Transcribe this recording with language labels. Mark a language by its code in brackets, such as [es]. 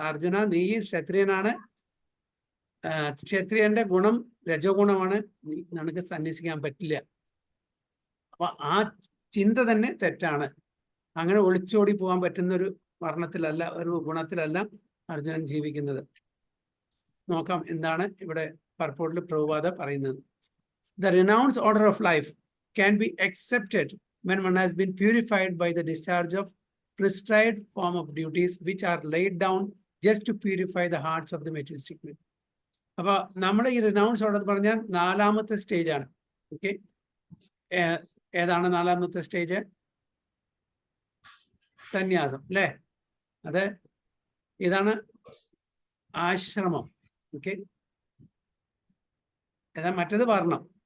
[ml] അർജുന, നീ ക്ഷത്രിയനാണ്, ക്ഷത്രിയന്റെ ഗുണം രജോ ഗുണമാണ്, നിനക്ക് സന്യസിക്കാൻ പറ്റില്ല. അപ്പൊ ആ ചിന്ത തന്നെ തെറ്റാണ്. അങ്ങനെ ഒളിച്ചോടി പോകാൻ പറ്റുന്ന ഒരു വർണ്ണത്തിലല്ല, ഒരു ഗുണത്തിലല്ല അർജുനൻ ജീവിക്കുന്നത്. നോക്കാം എന്താണ് ഇവിടെ പർപ്പോട്ടിൽ പ്രഭുപാദ പറയുന്നത്. [en] The renounced order of life can be accepted when one has been purified by the discharge of prescribed form of duties which are laid down just to purify the hearts of the materialistic men. [ml] അപ്പൊ നമ്മൾ ഈ renounce order പറഞ്ഞാൽ 4ാമത്തെ stage ആണ്. Okay, ഏതാണ് 4ാമത്തെ stage? സന്യാസം അല്ലേ? അത് ഇതാണ് ആശ്രമം. ഓക്കെ, മറ്റത് വർണ്ണം.